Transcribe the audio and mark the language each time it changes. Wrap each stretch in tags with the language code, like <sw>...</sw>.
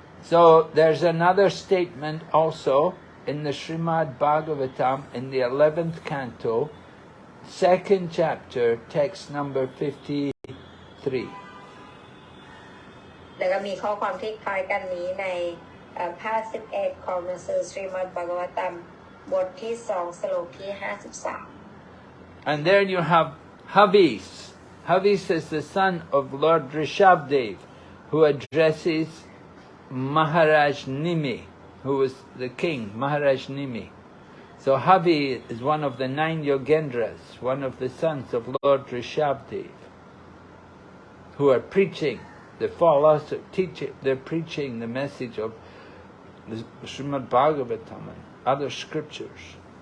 <en>So there's another statement also in the Srimad Bhagavatam in the 11th canto, 2nd chapter, text number 53.</en> <th>แล้วก็มีข้อความที่คล้ายกันนี้ในภาค11ของหนังสือ Srimad Bhagavatam บทที่2สโลกที่53</th> <en>And then you have Havis. Havis is the son of Lord Rishabdev, who addresses Maharaj Nimi, who was the king, Maharaj Nimi. So Havi is one of the 9 Yogendras, one of the sons of Lord Rishabdev, who are preaching the philosophy, they're preaching the message of the Srimad Bhagavatam and other scriptures.</en>